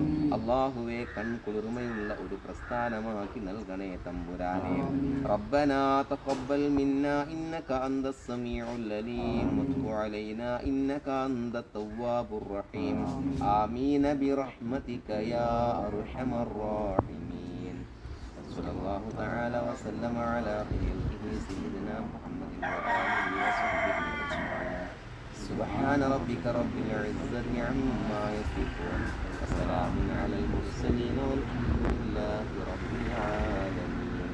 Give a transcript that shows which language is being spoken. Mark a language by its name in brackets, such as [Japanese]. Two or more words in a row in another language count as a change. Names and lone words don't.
[Malayalam] അല്ലാഹുവേ കൺകുളിർമയുള്ള ഒരു പ്രസ്ഥാനമാക്കി നൽകണേ തമ്പുരാനെ. [Arabic] ربنا تقبل منا إنك أنت السميع العليم وتب علينا إنك أنت التواب الرحيم. آمين برحمتك يا أرحم الراحمين. صلى الله تعالى وسلم على خليله سيدنا محمد وآله وصحبه أجمعين. سبحان ربك رب العزة عما يصفون وسلام على المرسلين والحمد لله رب العالمين.